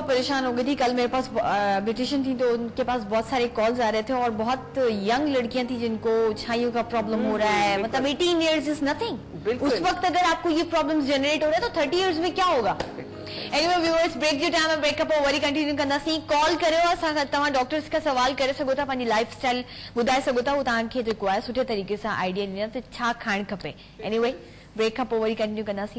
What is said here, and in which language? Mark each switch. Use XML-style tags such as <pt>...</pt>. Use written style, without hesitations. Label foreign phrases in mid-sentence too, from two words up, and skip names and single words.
<hi>बहुत परेशान हो गई थी। कल मेरे पास ब्यूटिशियन थी तो उनके पास बहुत सारे कॉल्स आ रहे थे और बहुत यंग लड़कियां थी जिनको छाइयों का प्रॉब्लम हो रहा है, मतलब 18</hi> <en>years is nothing.</en> <hi>बिल्कुल। उस वक्त अगर आपको ये प्रॉब्लम्स जनरेट हो रहे हैं तो 30 इयर्स में क्या होगा।</hi> <sd>एनीवे व्यूअर्स, ब्रेक जो टाइम है ब्रेकअप और वरी कंटिन्यू कंदा सी कॉल करियो असां तव्हां डॉक्टर्स का सवाल करे सघो था, पंहिंजी</sd> <en>life style</en> <sd>ॿुधाए सघो था, उहो तव्हांखे जेको आहे सुठे तरीक़े सां आइडिया ॾींदा त छा खाइणु खपे। एनीवे ब्रेक खां पोइ वरी कंटिन्यू कंदासीं।</sd>